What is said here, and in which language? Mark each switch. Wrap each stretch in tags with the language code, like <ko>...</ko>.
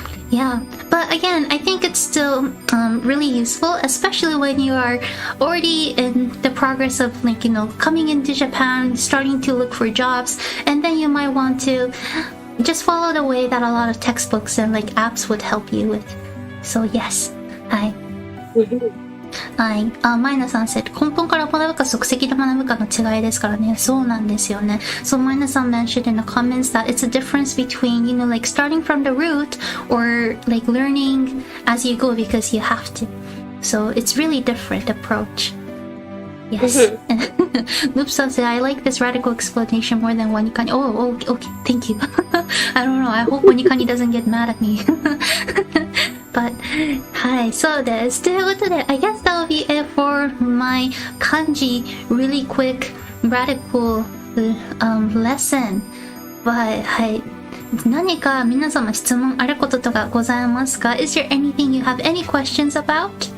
<en>Yeah, but again, I think it's still really useful, especially when you are already in the progress of, like, you know, coming into Japan, starting to look for jobs, and then you might want to just follow the way that a lot of textbooks and like apps would help you with. So yes, hi. はい。</en> <ja>マイナさん</ja> <en>said</en> <ja>根本から学ぶか即席で学ぶかの違いですからね。そうなんですよね。</ja> <en>So マイナさん mentioned in the comments that it's a difference between, you know, like starting from the root or like learning as you go because you have to. So it's really different approach. Yes. Noopsa said, I like this radical explanation more than Wanikani. Oh, okay. Thank you. I don't know. I hope Wanikani doesn't get mad at me.</en> <ja>But, はい、そうです。ということで、</ja> <en>I guess that will be it for my kanji really quick radical lesson.</en> <ja>But, はい。何か皆様質問あることとかございますか?</ja> <en>Is there anything you have any questions about?</en>